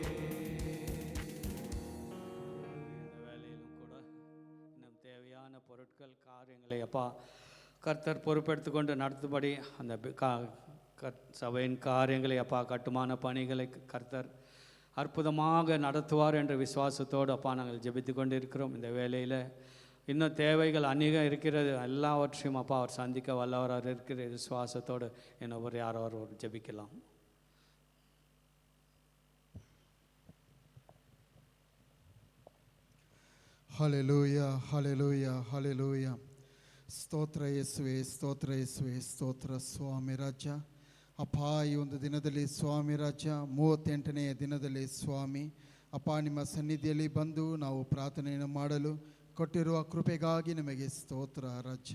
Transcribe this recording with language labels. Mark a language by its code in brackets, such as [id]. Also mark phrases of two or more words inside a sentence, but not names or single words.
[ta] இந்த வேலையிலும் கூட இன்னும் தேவையான பொருட்கள் காரியங்களை அப்பா கர்த்தர் பொறுப்பெடுத்துக்கொண்டு நடத்தும்படி அந்த சபையின் காரியங்களை அப்பா கட்டுமான பணிகளை கர்த்தர் அற்புதமாக நடத்துவார் என்ற விசுவாசத்தோடு அப்பா நாங்கள் ஜெபித்து கொண்டு இருக்கிறோம். இந்த வேலையில் இன்னும் தேவைகள் அநேகம் இருக்கிறது. எல்லாவற்றையும் அப்பா அவர் சந்திக்க வல்லவராக இருக்கிற விசுவாசத்தோடு என்ன ஒரு யாரோ ஒரு ஜெபிக்கலாம். [kn] ಹಲ್ಲೆಲೂಯಾ ಹಲ್ಲೆಲೂಯಾ ಹಲ್ಲೆಲೂಯಾ. ಸ್ತೋತ್ರ ಯೇಸುವೆ, ಸ್ತೋತ್ರ ಯೇಸುವೆ, ಸ್ತೋತ್ರ ಸ್ವಾಮಿ ರಾಜ. ಅಪ್ಪ, ಈ ಒಂದು ದಿನದಲ್ಲಿ ಸ್ವಾಮಿ ರಾಜ 38ನೆಯ ದಿನದಲ್ಲಿ ಸ್ವಾಮಿ ಅಪ್ಪ ನಿಮ್ಮ ಸನ್ನಿಧಿಯಲ್ಲಿ ಬಂದು ನಾವು ಪ್ರಾರ್ಥನೆಯನ್ನು ಮಾಡಲು ಕೊಟ್ಟಿರುವ ಕೃಪೆಗಾಗಿ ನಿಮಗೆ ಸ್ತೋತ್ರ ರಾಜ.